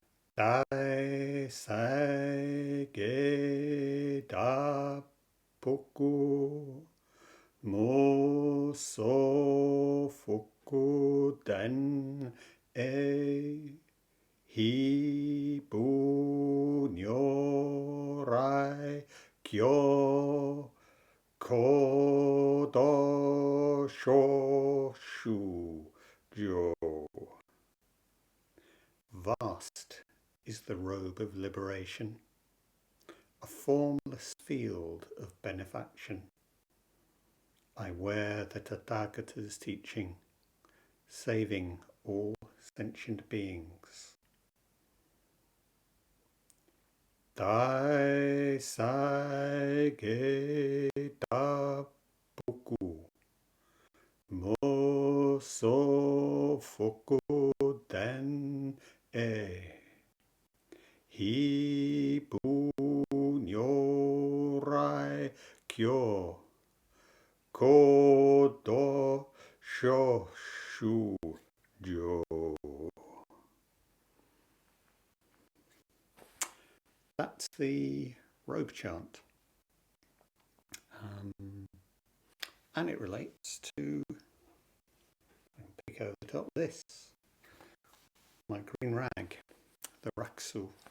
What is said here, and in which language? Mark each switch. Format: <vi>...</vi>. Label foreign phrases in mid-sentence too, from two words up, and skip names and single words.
<ja>大哉解脱服 無相福田衣 披奉如来教 広度諸衆生.</ja> <en>Vast is the robe of liberation, a formless field of benefaction. I wear the Tathagata's teaching, saving all sentient beings.</en> <ja>大哉解脱服 無相福田衣 披奉如来教 広度諸衆生.</ja> <en>That's the Robe Chant. And it relates to, pick over the top, this, my green rag, the Rakusu.</en>